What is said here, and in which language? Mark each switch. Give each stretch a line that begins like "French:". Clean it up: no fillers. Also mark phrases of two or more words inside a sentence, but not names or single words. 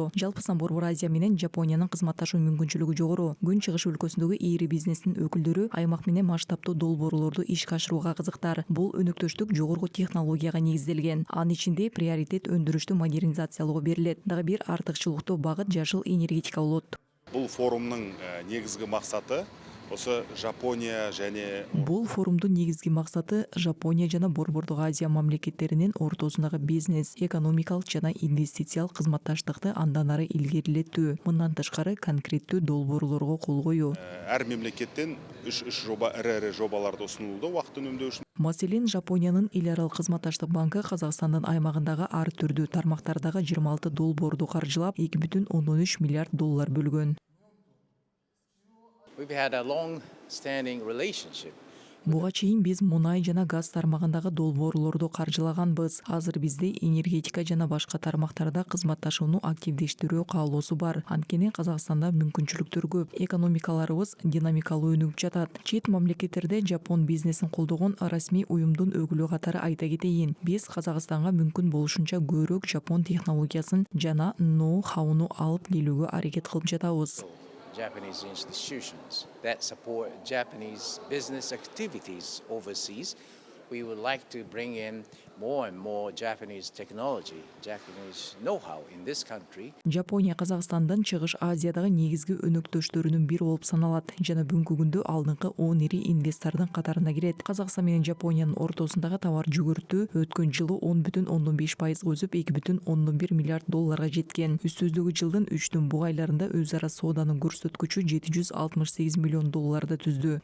Kyrgyz: Жалпысынан Борбор Азия менен Жапониянын кызматташуу мүмкүнчүлүгү жогору. Күн чыгыш өлкөсүндөгү ири бизнестин өкүлдөрү аймак менен масштабтуу долбоорлорду ишке ашырууга кызыктар. Бул өнөктөштүк жогорку технологияга негизделген. Анын ичинде приоритет өндүрүштү модернизациялоого берилет. Дагы бир артыкчылыктуу багыт жашыл энергетика болот.
Kazakh: Бұл форумның негізгі мақсаты осы Жапония және
Kyrgyz: Бул форумдун негизги максаты Жапония жана Борбордук Азия мамлекеттеринин ортосундагы бизнес, экономикалык жана инвестициялык кызматташтыкты андан ары илгерилетүү, мындан тышкары конкреттүү долбоорлорго кол коюу.
Kazakh: әр мемлекеттен үш жоба, ірі жобаларды ұсынылды уақыт үнемдеу үшін.
Kyrgyz: Маселен, Жапониянын эл аралык кызматташтык банкы Казакстандын аймагындагы ар түрдүү тармактардагы 26 долбоорду каржылап, 2,3 миллиард доллар бөлгөн.
English: We've had a long-standing relationship.
Kyrgyz: Буга чейин биз мунай жана газ тармагындагы долбоорлорду каржылаганбыз. Азыр бизде энергетика жана башка тармактарда кызматташууну активдештирүү каалоосу бар. Анткени Казакстанда мүмкүнчүлүктөр көп. Экономикаларыбыз динамикалуу өнүгүп жатат. Чет мамлекеттерде жапон бизнесин колдогон расмий уюмдун өкүлү катары айта кетейин. Биз Казакстанга мүмкүн болушунча көбүрөөк жапон технологиясын жана ноу-хауну алып келүүгө аракет кылып жатабыз.
English: Japanese institutions that support Japanese business activities overseas. We would like to bring in more and more Japanese technology, Japanese know-how in this country.
Kyrgyz: Жапония Казакстандын Чыгыш Азиядагы негизги өнөктөштөрүнүн бири болуп саналат жана бүгүнкү күндө алдыңкы 10 ири инвестордун катарына кирет. Казакстан менен Жапониянын ортосундагы товар жүгүртүү өткөн жылы 10,5% өсүп 2,1 миллиард долларга жеткен. Үстүздөгү жылдын 3 буг айларында өз ара сооданын көрсөткүчү 768 миллион долларды түздү.